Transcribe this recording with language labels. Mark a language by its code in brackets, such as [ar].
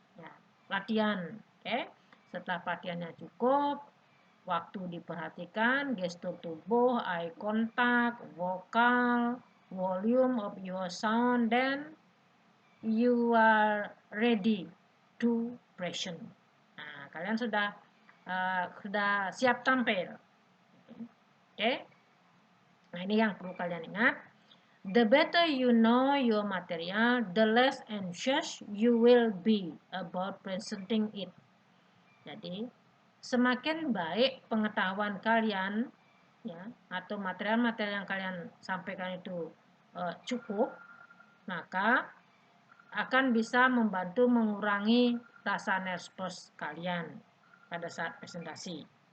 [id] Ya, latihan, oke? Setelah latihannya cukup, waktu diperhatikan, gestur tubuh, eye contact, vokal, [en] volume of your sound, then you are ready to present. [id] Nah, kalian sudah siap tampil. Oke? Nah, ini yang perlu kalian ingat. [en] The better you know your material, the less anxious you will be about presenting it. [id] Jadi, semakin baik pengetahuan kalian ya atau material-material yang kalian sampaikan itu cukup, maka akan bisa membantu mengurangi rasa nervous kalian pada saat presentasi.